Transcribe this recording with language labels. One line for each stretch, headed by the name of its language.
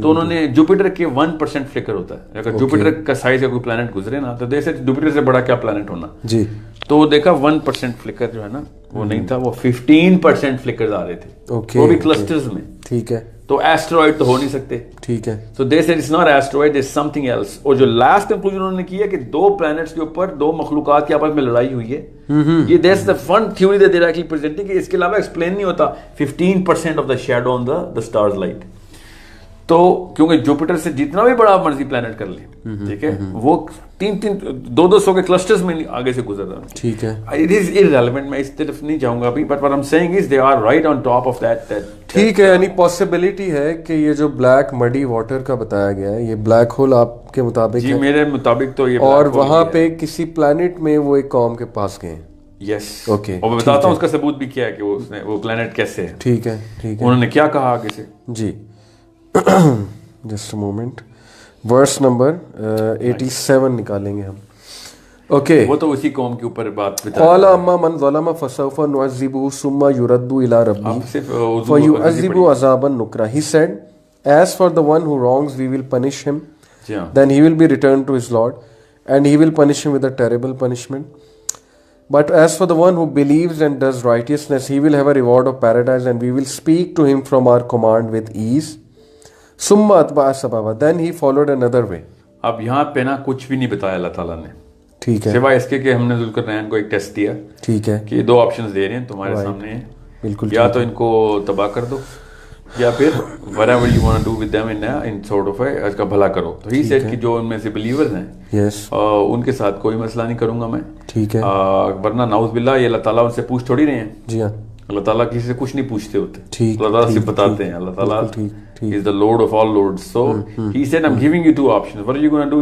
Urdu: تو انہوں نے جوپیٹر کے 1% فلکر ہوتا ہے. اگر جوپیٹر کا سائز کا کوئی پلانٹ گزرے نا تو جیسے جوپیٹر سے بڑا کیا پلانٹ ہونا جی. تو وہ دیکھا 1% فلکر جو ہے نا وہ نہیں تھا, وہ 15% فلکر آ رہے تھے, وہ بھی کلسٹرز میں. ٹھیک ہے. تو ایسٹرائڈ تو ہو نہیں سکتے. ٹھیک ہے.
English: So they said it's not asteroid, it's something else.
Urdu: اور جو لاسٹ کنکلوژن انہوں نے کیا کہ 2 planets کے اوپر 2 مخلوقات کی آپس میں لڑائی ہوئی ہے.
English: یہ that's the fun theory that they're actually presenting
Urdu: کہ اس کے علاوہ ایکسپلین نہیں ہوتا
English: 15% of the shadow on the star's light.
Urdu: تو کیونکہ جوپیٹر سے جتنا بھی بڑا مرضی پلانٹ کر لیں, ٹھیک ہے, وہ 200 کے کلسٹرز میں آگے سے گزر رہا ہے. ٹھیک ہے.
English: It is irrelevant,
Urdu: میں اس طرف نہیں جاؤں گا ابھی,
English: but what I'm saying is they are right on top of that.
Urdu: ٹھیک ہے. یعنی پاسبلٹی ہے کہ یہ جو بلیک مڈی واٹر کا بتایا گیا ہے یہ بلیک ہول آپ کے مطابق جی میرے مطابق تو یہ, اور وہاں پہ کسی پلانٹ میں وہ ایک قوم کے پاس گئے ہیں. یس. اوکے. اور میں بتاتا ہوں اس کا ثبوت بھی کیا ہے کہ وہ پلانٹ کیسے ہے. ٹھیک ہے. ٹھیک ہے. انہوں نے کیا کہا آگے سے. جی just a moment. Verse number 87 نکالیں گے ہم. اوکے. وہ تو اسی قوم کے اوپر بات بتا.
Arabic: قال اما من ظلم فسوف نعذبه ثم يرد الى ربه فيعذبه عذابا نكرا.
English: He said, as for the one who wrongs we will punish him, then he will be returned to his Lord and he will punish him with a terrible punishment. But as for the one who believes and does righteousness, he will have a reward of paradise and we will speak to him from our command with ease.
Arabic: ثم اتبع سببا.
English: Then he followed another way.
Urdu: اب یہاں پہ نا کچھ بھی نہیں بتایا اللہ تعالیٰ نے. ٹھیک ہے. سوائے اس کے کہ ہم نے ذوالقرنین کو ایک ٹیسٹ دیا. ٹھیک ہے. کہ 2 آپشنز دے رہے ہیں تمہارے سامنے ہیں. بالکل. یا تو ان کو تباہ کر دو یا پھر
English: whatever you want to do with them in sort of
Urdu: اس کا بھلا کرو. تو ہی said کہ جو ان میں سے بلیورز ہیں ان کے ساتھ کوئی مسئلہ نہیں کروں گا میں. ٹھیک ہے. ورنہ نعوذ باللہ یہ اللہ تعالیٰ ان سے پوچھ تھوڑی رہے ہیں. جی ہاں. اللہ تعالیٰ کسی سے کچھ نہیں پوچھتے ہوتے. اللہ تعالیٰ سے بتاتے ہیں.
English: اللہ تعالیٰ is the Lord of all lords. So he said, I'm giving you 2 options. What are you going to do?